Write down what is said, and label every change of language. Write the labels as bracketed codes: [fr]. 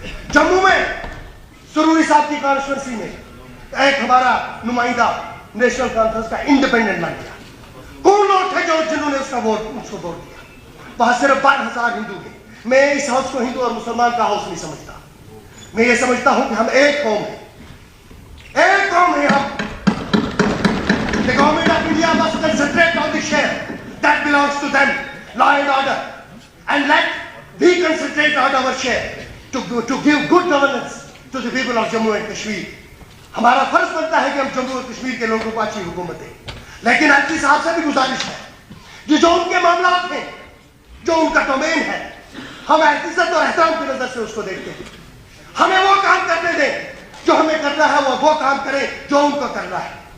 [ur] جموں میں سروری صاحب کی کانسٹیٹوئنسی میں ایک ہمارا نمائندہ نیشنل کانفرنس کا انڈیپینڈنٹ لڑ گیا. کون لوگ تھے جنہوں نے اس کو ووٹ دیا؟ وہاں صرف 12,000 ہندو ہیں. میں اس ہاؤس کو ہندو اور مسلمان کا ہاؤس نہیں سمجھتا. میں یہ سمجھتا ہوں کہ ہم ایک قوم ہیں, ایک قوم ہے ہم. [en] The government of India must concentrate on the share that belongs to them, law and order, and let we concentrate on our share to give good governance to the people of Jammu and Kashmir. [ur] ہمارا فرض بنتا ہے کہ ہم جموں اور کشمیر کے لوگوں کو اچھی حکومت دیں, لیکن ایس پی صاحب سے بھی گزارش ہے کہ جو ان کے معاملات ہیں, جو ان کا ڈومین ہے, ہم عزت اور احترام کی نظر سے اس کو دیکھتے ہیں. ہمیں وہ کام کرنے دیں جو ہمیں کرنا ہے, وہ کام کریں جو ان کو کرنا ہے.